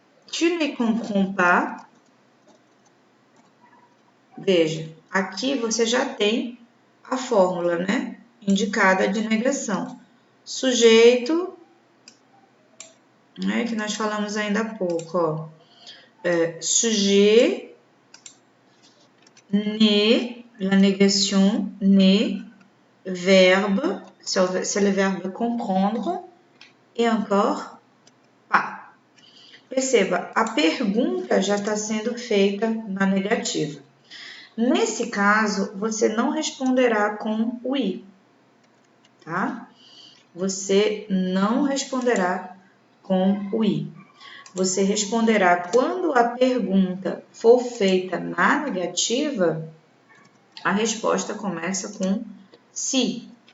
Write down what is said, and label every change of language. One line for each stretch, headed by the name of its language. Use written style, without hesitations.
French: Tu ne comprends pas?
Portuguese: Veja, aqui você já tem a fórmula, né? Indicada de negação. Sujeito, né? Que nós falamos ainda há pouco, ó.
French: Sujet, né, la négation, né, verbe, c'est le verbe comprendre, e encore pas.
Portuguese: Perceba, a pergunta já está sendo feita na negativa. Nesse caso, você não responderá com o i, tá? Você não responderá com o i. Você responderá quando a pergunta for feita na negativa, a resposta começa com si.